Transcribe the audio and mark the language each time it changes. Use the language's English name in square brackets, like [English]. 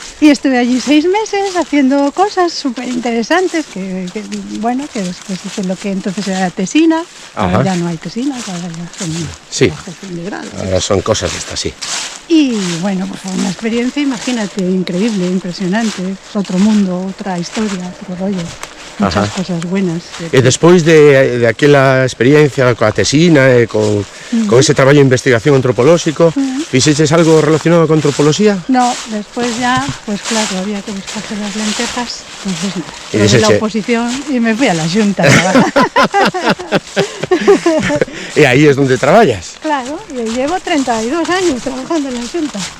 [Spanish] Y estuve allí 6 meses haciendo cosas súper interesantes, que después hice lo que entonces era tesina. Ahora ya no hay tesinas, ahora ya son trabajos de grado. Ahora son cosas estas, sí. Y bueno, pues fue una experiencia, imagínate, increíble, impresionante. Es otro mundo, otra historia, otro rollo. Muchas cosas buenas. [Galician] E despois de aquela experiencia coa tesina e con ese traballo de investigación antropolóxico, fixeches algo relacionado con antropoloxía? [Spanish] No, despois ya, pues claro, había que buscarse las lentejas, entonces no. La oposición y me fui a la Xunta. [Galician] E aí es donde traballas? [Spanish] Claro, y llevo 32 años trabajando en la Xunta.